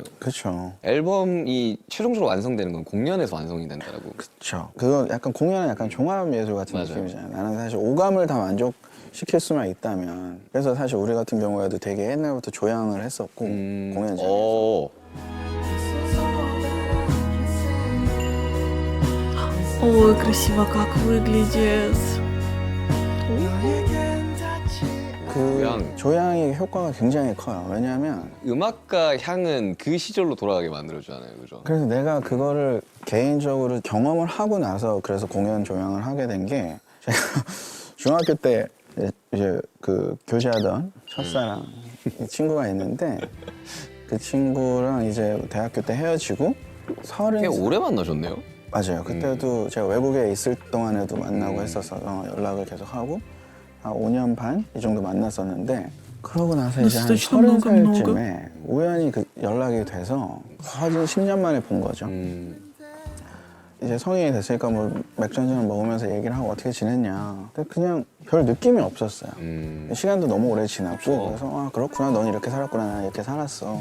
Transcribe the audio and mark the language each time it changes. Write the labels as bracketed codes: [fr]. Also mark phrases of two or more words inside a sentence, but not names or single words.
[ko] 그렇죠. 앨범이 최종적으로 완성되는 건 공연에서 완성이 된다고. 그렇죠. 그거 약간 공연은 약간 종합 예술 같은 맞아요. 느낌이잖아요. 나는 사실 오감을 다 만족시킬 수만 있다면 그래서 사실 우리 같은 경우에도 되게 옛날부터 조향을 했었고 공연장에서 어. [ru] Ой, красиво как выглядит. [ko] 그 조향. 조향의 효과가 굉장히 커요. 왜냐하면 음악과 향은 그 시절로 돌아가게 만들어주잖아요, 그죠? 그래서 내가 그거를 개인적으로 경험을 하고 나서 그래서 공연 조향을 하게 된 게 제가 중학교 때 이제 그 교제하던 첫사랑 친구가 있는데 그 친구랑 이제 대학교 때 헤어지고 꽤 30 오래 만나셨네요? 맞아요. 그때도 제가 외국에 있을 동안에도 만나고 했었어서 연락을 계속 하고 한 5년 반 이 정도 만났었는데 그러고 나서 이제 한 [ru] достаточно много, [ko] 30살쯤에 우연히 그 연락이 돼서 거의 10년 만에 본 거죠. 이제 성인이 됐으니까 뭐 맥주 한잔 먹으면서 얘기를 하고 어떻게 지냈냐. 근데 그냥 별 느낌이 없었어요. 시간도 너무 오래 지났고 그래서 아 그렇구나 넌 이렇게 살았구나 난 이렇게 살았어.